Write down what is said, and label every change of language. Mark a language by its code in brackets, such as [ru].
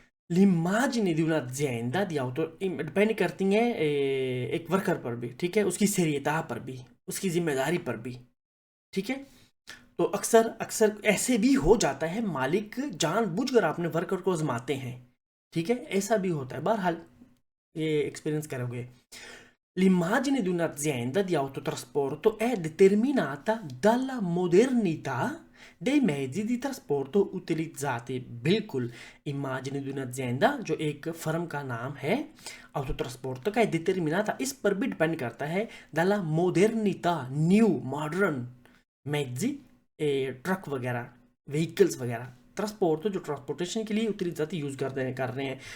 [it] l'immagine di un'azienda di auto [hi] depend करती हैं एक वर्कर पर भी, ठीक है, उसकी serietà पर भी, उसकी जिम्मेदारी पर भी, ठीक है। तो अक्सर अक्सर ऐसे भी हो जाता है, मालिक जानबूझकर अपने वर्कर को आजमाते हैं, ठीक है, ऐसा भी होता है, बहरहाल ये एक्सपीरियंस करोगे। [it] L'immagine di un'azienda di autotrasporto è determinata dalla modernità dei mezzi di trasporto utilizzati। [hi] बिल्कुल, इमेजिन [it] di un'azienda [hi] जो एक फर्म का नाम है autotrasporto का, है determinata, इस पर भी डिपेंड करता है [it] dalla modernità, [hi] new modern, mezzi truck वगैरह, व्हीकल्स वगैरह, ट्रांसपोर्ट जो ट्रांसपोर्टेशन के लिए utilizzati यूज़ कर रहे हैं।